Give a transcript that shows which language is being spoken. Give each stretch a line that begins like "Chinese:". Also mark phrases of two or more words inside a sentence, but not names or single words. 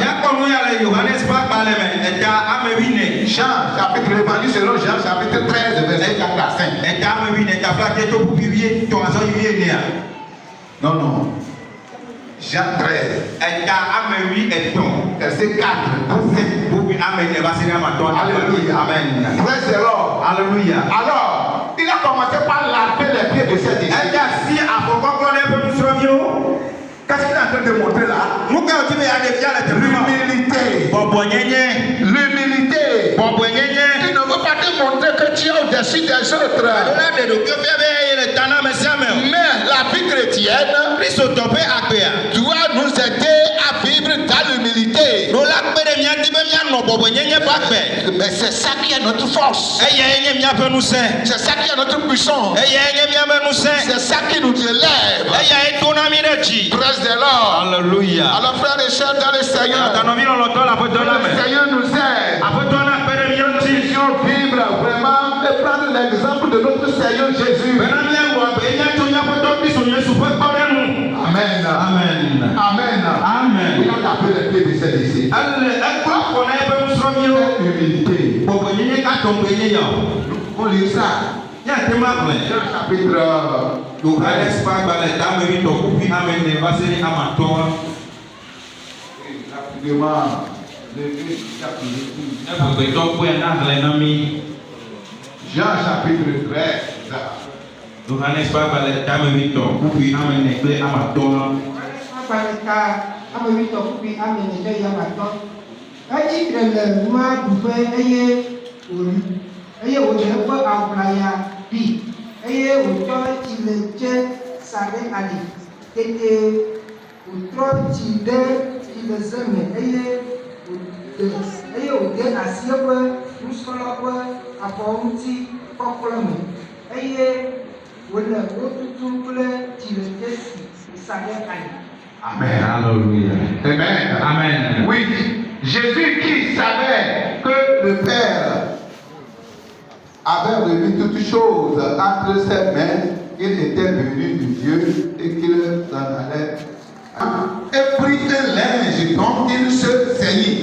French: Jean chapitre, l'évangile selon Jean chapitre 13, verset 4 à 5. Non. Jean 13. Verset 4 à 5. Alléluia.
English: Amen. Praise the Lord.
French: Alléluia. Alors, il a commencé par laver les pieds de ses disciples. Qu'est-ce qu'il est en train de montrer là? L'humilité. Il ne veut pas te montrer que tu es au-dessus des autres. Mais la vie chrétienne doit nous aider à vivre dans l'humilité. Mais c'est ça qui est notre force. C'est ça qui est notre puissance. C'est ça qui nous élève.
English: Praise the Lord.
French: Alléluia. Alors frères et sœurs dans le Seigneur, le Seigneur nous aide. Si on vivre vraiment et prendre l'exemple de notre Seigneur Jésus. Amen. Amen. Amen. Amen. Il a tapé les pieds de ses disciples. Humilité. On lit ça. Chapitre Jean chapitre 13.
Ewe: eye wòle eƒe aʋlaya bi eye wòtsɔ tsiletsɛ sa ɖe ali tete wòtrɔ tsi ɖe tsileze me eye wòde asi eƒe nusrɔ̃la ƒe afɔ ŋuti kɔklɔ me eye wòle wo tutum kple tsiletsɛ si sa ɖe ali.
French: Amen. Alléluia. Amen. Amen. Oui, Jésus qui savait que le Père avait remis toutes choses entre ses mains, il était venu de Dieu et qu'il s'en allait. Et prit un linge dont il se saignit.